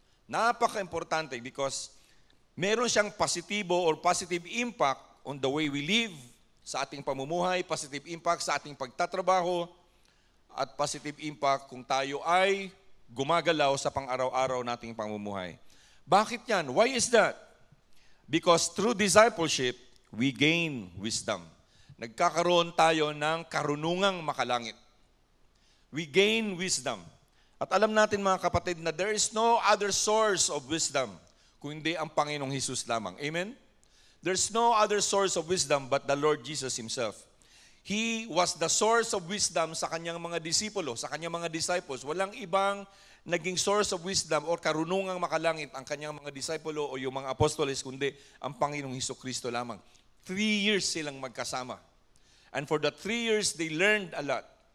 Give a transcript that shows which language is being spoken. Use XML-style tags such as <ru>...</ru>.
<tl>Napaka-importante because meron siyang positibo or positive impact</tl> <en>on the way we live,</en> <tl>sa ating pamumuhay, positive impact sa ating pagtatrabaho, at positive impact kung tayo ay gumagalaw sa pang-araw-araw nating pamumuhay. Bakit yan?</tl> <en>Why is that? Because through discipleship, we gain wisdom.</en> <tl>Nagkakaroon tayo ng karunungang makalangit.</tl> <en>We gain wisdom.</en> <tl>At alam natin, mga kapatid, na</tl> <en>there is no other source of wisdom</en> <tl>kundi ang Panginoong Hesus lamang. Amen?</tl> <en>There's no other source of wisdom but the Lord Jesus Himself. He was the source of wisdom</en> <tl>sa kanyang mga disipulo, sa kanyang mga disciples. Walang ibang naging source of wisdom or karunungang makalangit ang kanyang mga disipulo o yung mga apostoles, kundi ang Panginoong Hesukristo lamang. 3 years silang magkasama.</tl> <en>And for the 3 years, they learned a lot.</en>